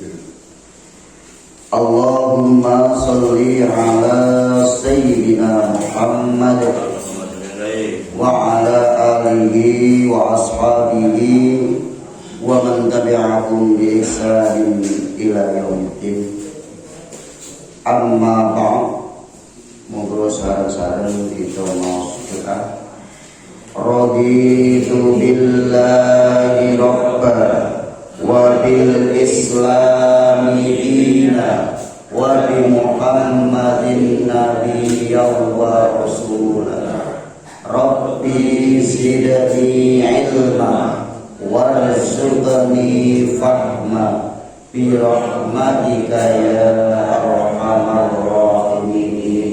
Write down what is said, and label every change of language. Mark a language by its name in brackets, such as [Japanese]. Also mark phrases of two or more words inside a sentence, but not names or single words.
[Arabic] اللهم صل على سيدنا محمد وعلى آله وأصحابه ومن تبعهم بإحسان إلى يوم الدين. أما بعد. [Javanese] Monggo sareng-sareng ditono sedekah. [Arabic] رضيت بالله ربا وبالإسلام دينا وبمحمد نبيا ورسولا. رب زدني علما وارزقني فهما برحمتك يا أرحم الراحمين.